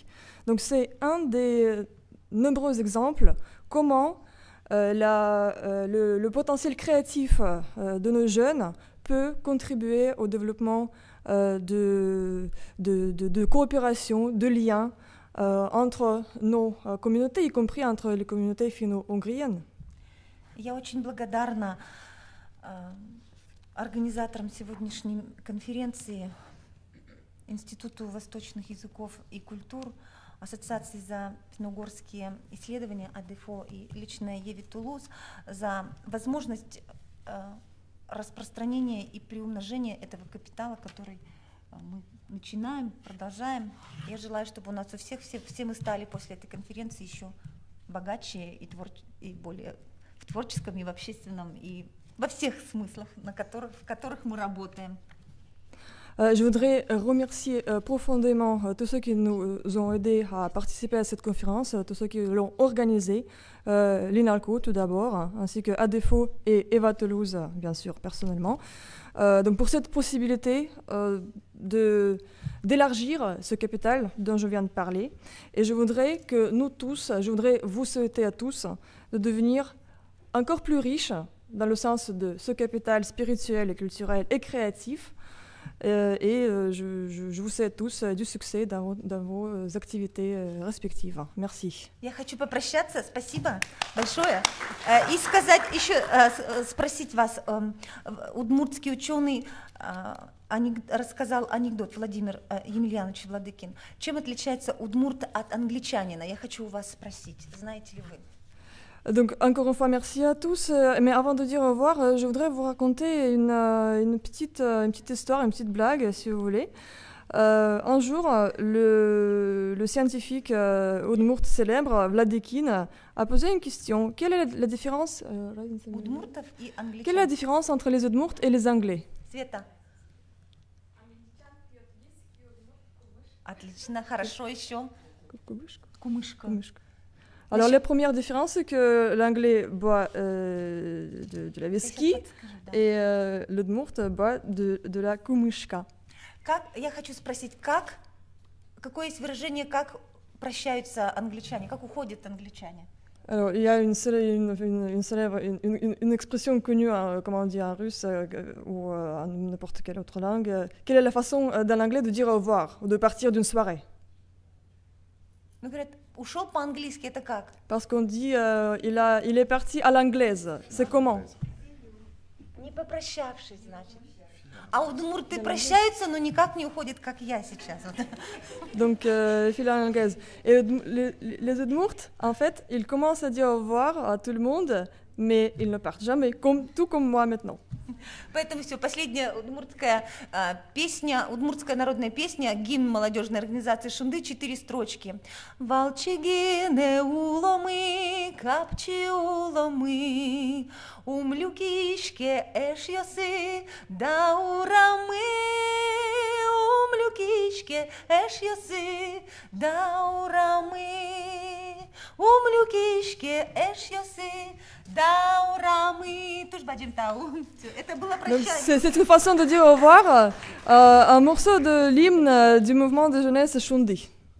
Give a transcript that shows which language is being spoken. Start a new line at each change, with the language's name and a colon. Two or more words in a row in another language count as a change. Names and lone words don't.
French: Donc c'est un des nombreux exemples comment le potentiel créatif de nos jeunes peut contribuer au développement de coopération, de liens entre nos communautés, y compris entre les communautés finno-hongriennes.
Russian: Я очень благодарна организаторам сегодняшней конференции, Институту восточных языков и культур, Ассоциации за финно-угорские исследования АДФО и лично Еве Тулуз за возможность распространения и приумножения этого капитала, который мы начинаем, продолжаем. Я желаю, чтобы у нас у всех, все мы стали после этой конференции еще богаче и более в творческом и в общественном, и во всех смыслах, в которых мы работаем.
French: Je voudrais remercier profondément tous ceux qui nous ont aidés à participer à cette conférence, tous ceux qui l'ont organisée, l'INALCO tout d'abord, ainsi que ADFO et Eva Toulouse, bien sûr, personnellement. Donc pour cette possibilité d'élargir ce capital dont je viens de parler. Et je voudrais que nous tous, je voudrais vous souhaiter à tous de devenir encore plus riches dans le sens de ce capital spirituel et culturel et créatif. Je vous souhaite tous du succès dans vos activités respectives. Merci.
Russian: Я хочу попрощаться, спасибо большое. И сказать еще, спросить вас, удмуртский ученый рассказал анекдот, Владимир Емельянович Владыкин. Чем отличается удмурт от англичанина? Я хочу у вас спросить, знаете ли вы?
French: Donc encore une fois, merci à tous. Mais avant de dire au revoir, je voudrais vous raconter une petite histoire, une petite blague, si vous voulez. Un jour, le scientifique udmurt célèbre, Vladikine, a posé une question. Quelle est la différence Quelle est la différence entre les udmurts et les Anglais?
Russian: Света. Отлично, хорошо, еще. Кумышка.
French: Alors, la première différence, c'est que l'anglais boit de la whisky et l'udmurt boit de la kumышка.
Russian: Я хочу спросить, какое есть выражение, как прощаются англичане, как уходят англичане?
French: Alors, il y a une expression connue, comment on dit en russe ou en n'importe quelle autre langue. Quelle est la façon dans l'anglais de dire au revoir ou de partir d'une soirée?
Russian: Ну, говорят, ушел по-английски, это как?
French: Parce qu'on dit il est parti à l'anglaise. C'est comment?
Russian: Не попрощавшись, значит. А удмурты прощаются, но никак не уходят, как я сейчас.
French: Donc, fil à l'anglaise. Et les udmurts, en fait, ils commencent à dire au revoir à tout le monde, mais ils ne partent jamais, tout comme moi maintenant.
Russian: Поэтому все, последняя удмуртская песня, удмуртская народная песня, гимн молодежной организации Шунды, 4 строчки.
Udmurt: Валчигине уломы, капчи уломы, умлюкишке эш йосы, даурамы, умлюкишке эш йосы, даурамы, умлюкишке эш йосы, даурамы. Тоже бадим тау.
Russian: Это было прощание.
French: C'est une façon de dire au revoir, un morceau de l'hymne du mouvement de jeunesse Shundi.